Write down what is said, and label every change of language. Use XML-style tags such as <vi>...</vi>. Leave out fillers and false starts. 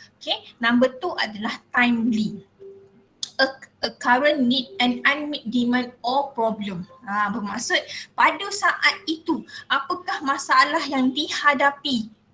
<en>Okay, number 2</en> <ms>adalah</ms> <en>timely. A current need and unmet demand or problem.</en> <ms>Bermaksud pada saat itu apakah masalah yang dihadapi.</ms>